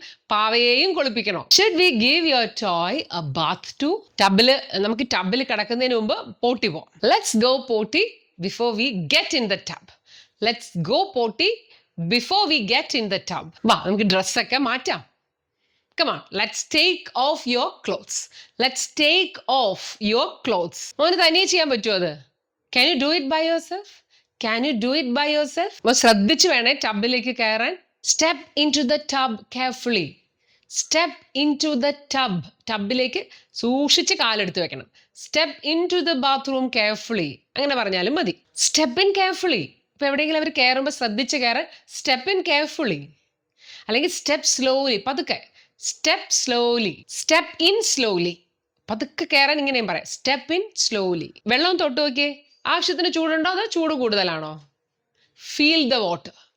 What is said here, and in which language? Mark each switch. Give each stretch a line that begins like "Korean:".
Malayalam: പാവയെയും കുളിപ്പിക്കണോ?
English: Should we give your toy a bath too?
Malayalam: നമുക്ക് ടബിൽ കിടക്കുന്നതിന് മുമ്പ് പോട്ടി പോവാം.
English: Let's go potty before we get in the tub. Let's go potty before we get in the tub.
Malayalam: വാ, നമുക്ക് ഡ്രസ്സൊക്കെ മാറ്റാം.
English: Come on, let's take off your clothes. Let's take off your clothes.
Malayalam: മോന് തനിയെ ചെയ്യാൻ പറ്റുമോ അത്?
English: Can you do it by yourself? Can you do it by yourself?
Malayalam: ശ്രദ്ധിച്ചു വേണേ ടബിലേക്ക് കയറാൻ.
English: Step into the tub carefully. Step into the tub.
Malayalam: ടബിലേക്ക് സൂക്ഷിച്ച് കാലെടുത്ത് വെക്കണം.
English: Step into the bathroom carefully.
Malayalam: അങ്ങനെ പറഞ്ഞാലും മതി.
English: Step in carefully.
Malayalam: ഇപ്പൊ എവിടെയെങ്കിലും അവർ കയറുമ്പോൾ ശ്രദ്ധിച്ച് കയറാൻ
English: step in carefully. അല്ലെങ്കിൽ step slowly, പതുക്കെ. Step slowly, step in slowly.
Malayalam: പതുക്കെ കയറാൻ ഇങ്ങനെയും പറയാം,
English: Step in slowly.
Malayalam: വെള്ളം തൊട്ട് നോക്കിയേ, ആവശ്യത്തിന് ചൂടുണ്ടോ അതോ ചൂട് കൂടുതലാണോ?
English: Feel the water.